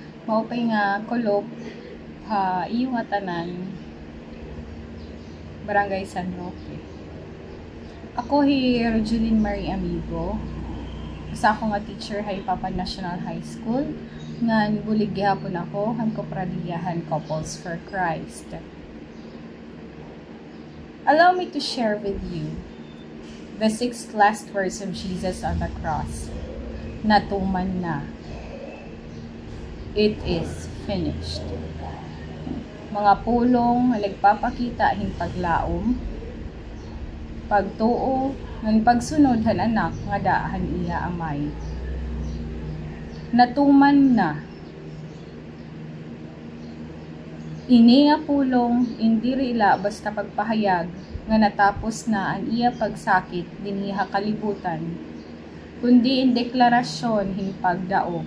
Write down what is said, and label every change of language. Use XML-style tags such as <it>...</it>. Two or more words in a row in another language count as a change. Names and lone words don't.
<war>maupay nga kulop iyo nga tanan Barangay San Roque. Ako hi Rogeline Marie Amigo. Sa ako nga teacher hay Papa National High School nga bulig gihapon ako han Kopradiyahan Couples for Christ.</war> <en>Allow me to share with you the 6 last words of Jesus on the cross.</en> <war>Natuman na.</war> <en>It is finished.</en> <war>Mga pulong nga nagpapakita hin paglaom, pagtuo, ng pagsunod han anak nga daahan iya amay. Natuman na. Ini nga pulong indi rila basta pagpahayag nga natapos na ang iya pagsakit dinhi kalibutan, kundi in deklarasyon hin pagdaog.</war>